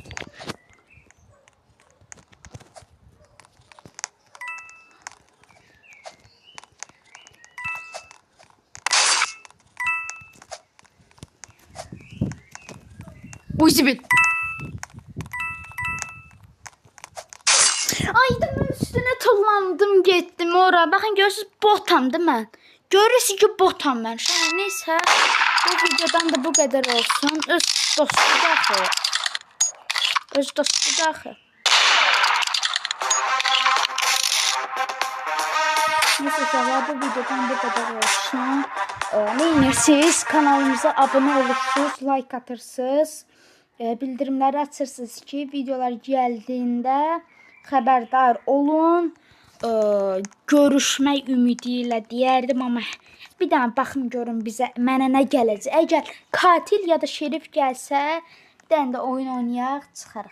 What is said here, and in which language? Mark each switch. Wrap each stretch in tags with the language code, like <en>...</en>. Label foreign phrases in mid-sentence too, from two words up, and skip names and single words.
<az>Oy zibil. Aydım üstüne tullandım getdim ora.</az> <tr>Bakın görürsünüz botam değil mi? Görürsünüz ki botam ben. Şimdi neyse bu videodan da bu kadar olsun.</tr> <az>Öz dostu daxı.</az> <tr>Neyse bu videodan bu kadar olsun. Neyinirsiniz? Kanalımıza abone olursunuz,</tr> <az>like atırsınız. Bildirimləri açırsınız ki videolar geldiğinde xəbərdar olun. Görüşmək ümidi ilə deyərdim amma bir dənə baxım görün mənə nə gələcək. Əgər katil ya da şerif gəlsə bir dənə də oyun oynayaq, çıxarıq.</az>